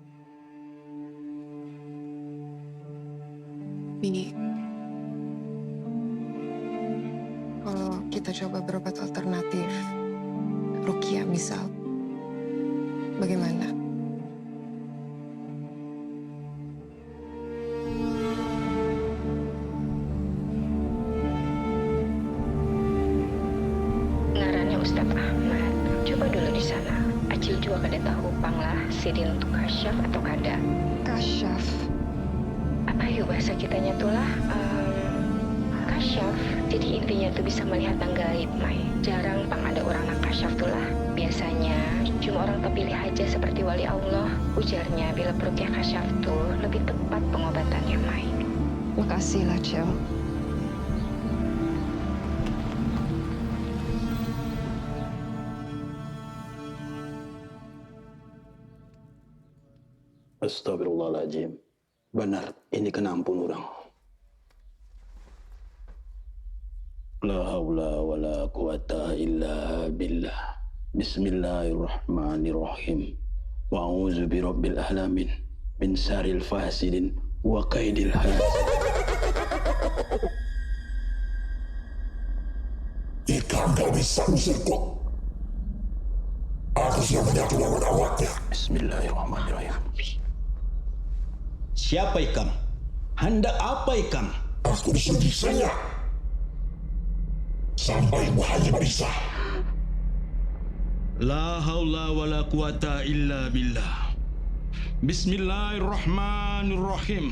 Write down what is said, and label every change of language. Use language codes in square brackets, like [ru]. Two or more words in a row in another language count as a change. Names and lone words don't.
[id] Bi, kalau kita coba berobat alternatif, Rukia misal, bagaimana? [bjn] Ngarannya Ustadz Ahmad. [id] Coba dulu di sana. [bjn] Acil juga kada tahu panglah sidin untuk kasyaf atau kada. Kasyaf? Apa yuk bahasa kitanya tuh lah? Kasyaf. Jadi intinya tuh bisa melihat yang gaib, Mai. Jarang pang ada orang yang kasyaf tuh lah. [id] Biasanya cuma orang terpilih aja seperti [ar] ولي الله. [bjn] Ujarnya bila perukia kasyaf tuh lebih tepat pengobatannya, Mai. Makasih lah, Cel. [ar] أستغفر الله العظيم. [bjn] Benar, ini kena ampun orang. [ar] لا حول ولا قوة إلا بالله. بسم الله الرحمن الرحيم. وأعوذ برب العالمين من شر الفاسدين وكيد الحاسد. [id] Jika engkau bisa usirku, aku siap menyatu lawan awaknya. [ar] بسم الله الرحمن الرحيم. [bjn] Siapa ikam? Hendak apa ikam? [id] Aku disiksa sampai bahaya bisa. [ar] لا حول ولا قوة إلا بالله. بسم الله الرحمن الرحيم.